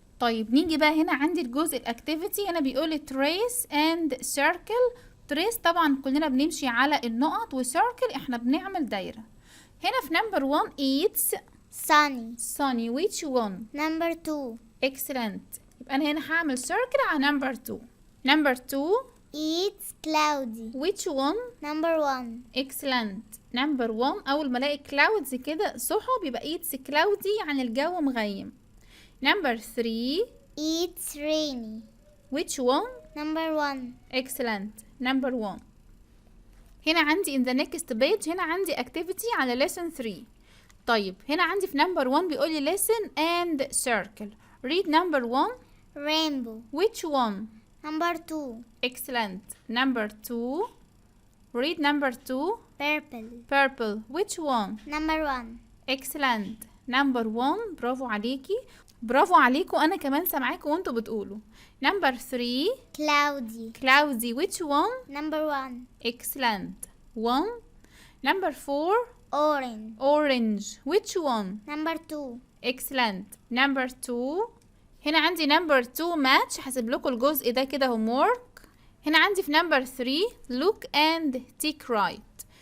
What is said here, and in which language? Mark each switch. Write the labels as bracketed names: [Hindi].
[Arabic] طيب نيجي بقى هنا عندي الجزء الاكتيفيتي. هنا بيقول [English] trace and circle. [Arabic] trace طبعا كلنا بنمشي على النقط، وcircle احنا بنعمل دايرة. هنا في [English] number 1 it's sunny. which one؟ number 2 excellent. [Arabic] يبقى انا هنا هعمل circle على number 2 [English] it's cloudy. which one؟ number 1 excellent. [Arabic] number 1 اول ما الاقي clouds كده سحب يبقى [English] it's cloudy [Arabic] يعني الجو مغيم. [English] number 3 it's rainy. which one؟ number 1 excellent. number 1. [Arabic] هنا عندي [English] in the next page هنا عندي activity على lesson 3. [Arabic] طيب هنا عندي في [English] number 1 [Arabic] بيقول لي [English] listen and circle. read number 1. rainbow. which one؟ Number 2. Excellent. Number 2. Read number 2. Purple. Purple. Which one? Number 1. Excellent. Number 1. [Arabic] برافو عليكي. برافو عليكوا، أنا كمان سامعاكوا وانتوا بتقولوا. [English] Number 3. Cloudy. Cloudy. Which one? Number 1. Excellent. 1. Number 4. Orange. Orange. Which one? Number 2. Excellent. Number 2. [Arabic] هنا عندي number 2 match، هسيب لكم الجزء ده كده homework. هنا عندي في [English] number 3 look and take right.